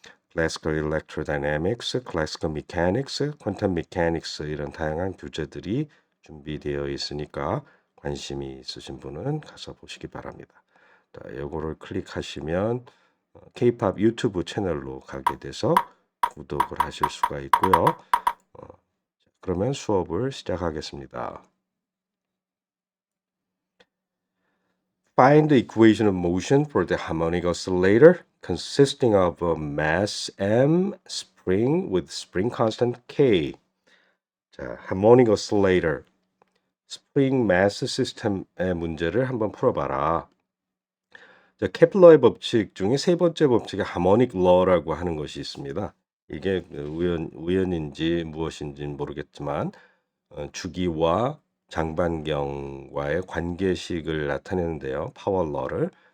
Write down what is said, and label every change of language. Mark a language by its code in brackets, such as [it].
[ko] Classical Electrodynamics, Classical Mechanics, Quantum Mechanics 이런 다양한 교재들이 준비되어 있으니까 관심이 있으신 분은 가서 보시기 바랍니다. 자, 요거를 클릭하시면 K-pop 유튜브 채널로 가게 돼서 구독을 하실 수가 있고요. 그러면 수업을 시작하겠습니다. [en] Find the equation of motion for the harmonic oscillator consisting of a mass m, spring with spring constant k. [ko] 자, harmonic oscillator, spring mass system의 문제를 한번 풀어봐라. 자, 케플러의 법칙 중에 세 번째 법칙이 harmonic law라고 하는 것이 있습니다. 이게 우연인지 무엇인지 모르겠지만 주기와 장반경과의 관계식을 나타내는데요. 파월러를.